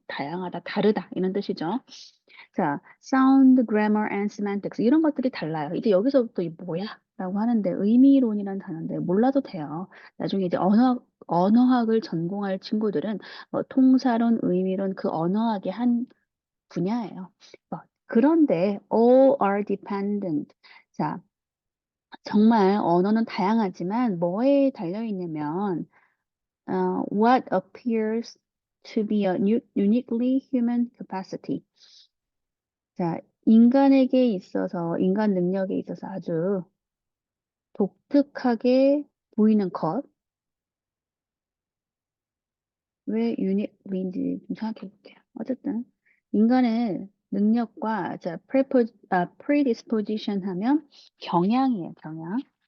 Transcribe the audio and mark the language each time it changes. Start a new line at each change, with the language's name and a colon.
Korean: 다양하다, 다르다. 이런 뜻이죠. 자, sound, grammar, and semantics. 이런 것들이 달라요. 이제 여기서부터 이 뭐야? 라고 하는데, 의미론이라는 단어인데, 몰라도 돼요. 나중에 이제 언어학을 전공할 친구들은, 통사론, 의미론, 그 언어학의 한 분야예요.
English: 그런데 all are dependent.
Korean: 자, 정말 언어는 다양하지만 뭐에 달려 있냐면
English: what appears to be a uniquely human capacity.
Korean: 자, 인간에게 있어서 인간 능력에 있어서 아주 독특하게 보이는 것. 왜 uniquely인지 좀 생각해 볼게요. 어쨌든 인간의 능력과 자, predisposition 하면 경향이에요, 경향.